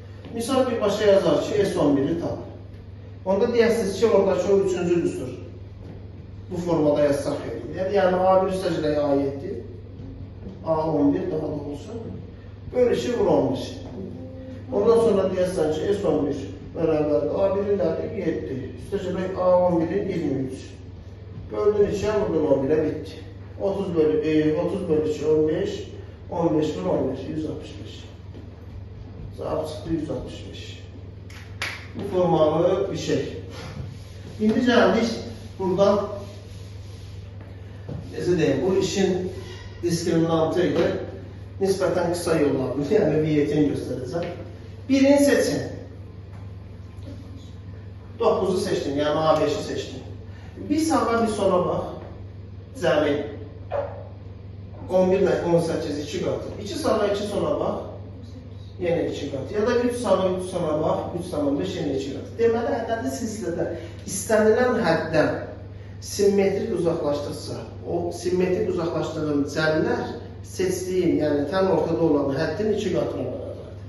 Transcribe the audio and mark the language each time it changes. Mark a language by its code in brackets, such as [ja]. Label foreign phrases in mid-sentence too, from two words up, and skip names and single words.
[az] Misal birbaşa yazar ki S11'i tap. Onda deyəsiniz ki, oradakı o üçüncü düstur. Bu formada yazsaq edir. Yəni A1 üstəciləyə A7, A11 daha da olsun. Bölüşü vur 11. Ondan sonra deyəsən ki, S11 bərabərdir. A1'in nədir? 7. Üstəciləyə A11'in 23. [tr] Böldün 2'ye vurdun 11'e bitti. 30 bölü 2 15. 15 vur 15 165. Cevap çıktı 165. Bu formalı bir şey. Şimdi geldik buradan [az] necə deyim, [tr] bu işin diskriminantı ile nispeten kısa yollarını yani viyetini göstereceğim. Birini seçin. 9'u seçtin yani A5'i seçtin. Bir sağa bir sola bak. [az] Cəmi 11 ilə 18 2 qatı. [tr] 2 sağa 2 sola bak. Yenə 2 qatı. Ya da 3 sağa 3 sola bak. 3 sağa 5 yenə 2 qatı. [az] Deməli, ədədi silsilədə istənilən həddən simmetrik uzaqlaşdırsa, o simmetrik uzaqlaşdırılan cəmlər seçdiyin, yəni tən ortada olan həddin 2 qatına bərabərdir.